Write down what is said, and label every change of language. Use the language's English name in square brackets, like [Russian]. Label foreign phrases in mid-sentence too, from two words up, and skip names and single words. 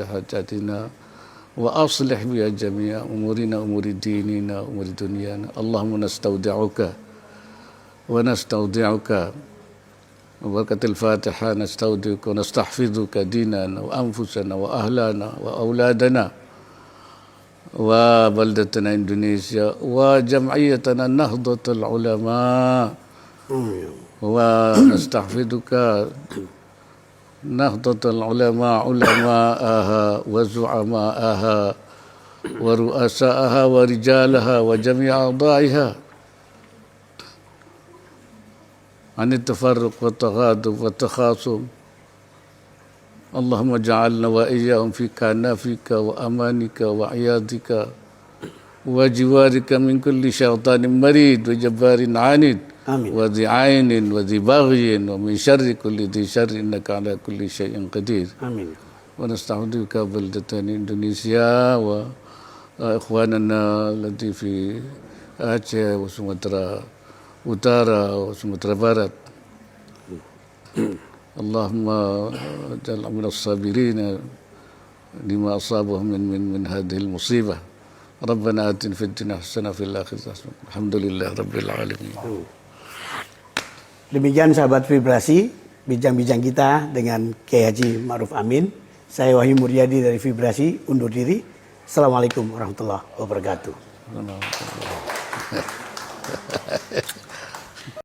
[Arabic] وأصلح بها جميع أمورنا أمور ديننا أمور دنيانا اللهم نستودعك وبركة الفاتحة نستودعك ونستحفظك ديننا وأنفسنا وأهلنا وأولادنا وبلدتنا إندونيسيا وجمعيتنا نهضة العلماء ونستحفظك نهضة العلماء علماءها وزعماءها ورؤساءها ورجالها وجميع أعضائها عن التفرق والتغاضب والتخاصم. اللهم اجعلنا وإياهم في كنفك وأمانك وعياذك وجوارك من كل شيطان مريد وجبار عنيد وذي عين وذي بغي ومن شر كل ذي شر إنك على كل شيء قدير. Amin. Wa nasta'udzubika baldatan Indonesia wa ikhwanana allati fi Aceh wa Sumatera Utara wa Sumatera Barat. اللهم اجعلنا من الصابرين لما أصابهم من هذه المصيبة. ربنا آتنا في الدنيا حسنة وفي الآخرة حسنة. الحمد لله رب العالمين. [Indonesian] Demikian sahabat Vibrasi, bincang-bincang kita dengan Kiai Haji Ma'ruf Amin. Saya Wahyu Muryadi dari Vibrasi undur diri. [Arabic] السلام عليكم ورحمة الله وبركاته.